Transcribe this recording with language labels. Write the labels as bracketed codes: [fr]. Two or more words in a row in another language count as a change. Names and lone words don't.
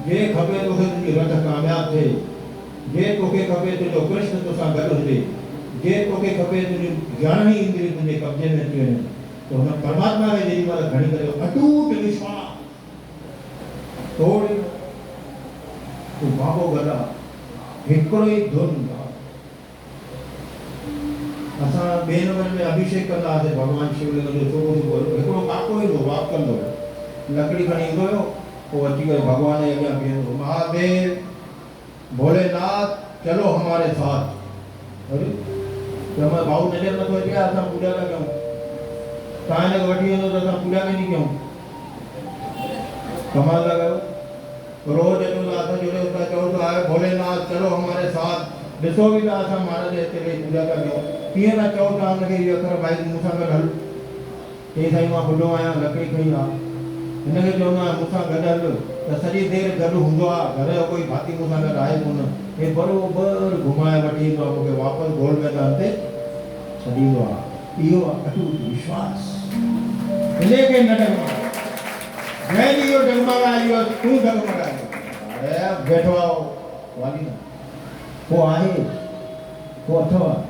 [sd] जे खपे तोखे तुंहिंजी रथ कामयाबु थिए, जे तोखे खपे तुंहिंजो कृष्ण तोसां गॾु हुजे, जे तोखे खपे तुंहिंजी ज्ञान ई इंद्रिय तुंहिंजे कब्जे में अची वञे, त हुन परमात्मा खे जेॾी महिल खणी करे अटूट विश्वास तोड़ तूं बाबो गॾा हिकिड़ो ई धुन। असां ॿिए नंबर में अभिषेक कंदा हुआसीं भॻवान शिवलिंग जो। सुबुह सुबुह हिकिड़ो काको ईंदो वाक कंदो, लकड़ी खणी ईंदो हुयो, पोइ अची करे भॻवान जे अॻियां बीहंदो, [hi] महादेव भोलेनाथ चलो हमारे साथ। [sd] अरे चयोमांसि भाऊ नज़र नथो अचे, असां पूॼा था कयूं, तव्हां हिनखे वठी वेंदो त असां पूॼा कंदी कयूं, कमाल था कयो। रोज जो असां जुड़े था चओ था आहे [hi] भोलेनाथ चलो हमारे साथ [sd] ॾिसो बि था असां महाराज हिते वेही पूॼा था कयूं कीअं था चओ था हुनखे इहो अखर भाई मूंसां गॾु हल चई साईं मां ॿुधो आहियां लकड़ी खई आहे हिनखे चवंदो आहियां मूंसां गॾु हल त सॼी देरि गॾु हूंदो आहे घर जो कोई भाती मूंसां गॾु आहे कोन हे बरोबरु घुमाए वठी ईंदो आहे मूंखे वापसि गोल मैदान ते छॾींदो आहे इहो आहे अटूट विश्वास इनखे न डगमगाए जंहिं इहो डगमगायो तूं डगमगायो अरे वेठो आहे वाली न को आहे को अथव